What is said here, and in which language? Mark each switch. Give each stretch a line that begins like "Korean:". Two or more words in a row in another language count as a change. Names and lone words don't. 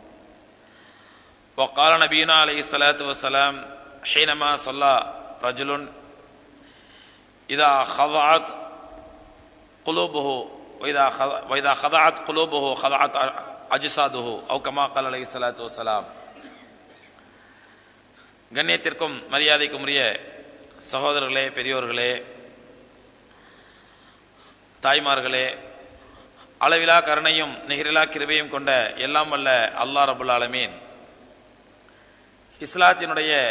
Arabic: وقال نبينا عليه الصلاة والسلام حينما صلى رجل إذا خضعت قلوبه وإذا خضعت قلوبه خضعت أجساده أو كما قال عليه الصلاة والسلام.
Tamil: கண்ணியத்திற்கும் மரியாதைக்கும் உரிய சகோதரர்களே, பெரியோர்களே, தாய்மார்களே, அளவிலா கருணையும் நிகரிலா கிருபையும் கொண்ட எல்லாம் வல்ல அல்லாஹ்
Arabic: رب العالمين
Tamil: இஸ்லாத்தினுடைய